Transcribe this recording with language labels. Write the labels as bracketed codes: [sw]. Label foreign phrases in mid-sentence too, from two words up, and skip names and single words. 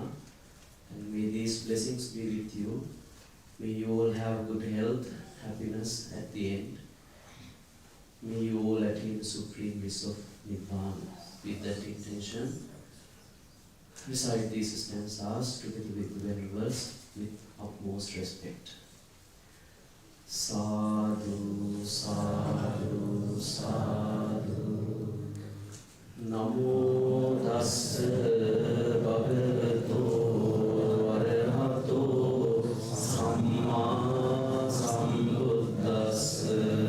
[en] And may these blessings be with you. May you all have good health, happiness at the end. May you all attain the supreme bliss of Nibbana. With that intention, recite these stanzas together with the Venerables with utmost respect. [pi] Sadhu, sadhu, sadhu. Namo tassa bhagavato arahato samma sambuddhassa.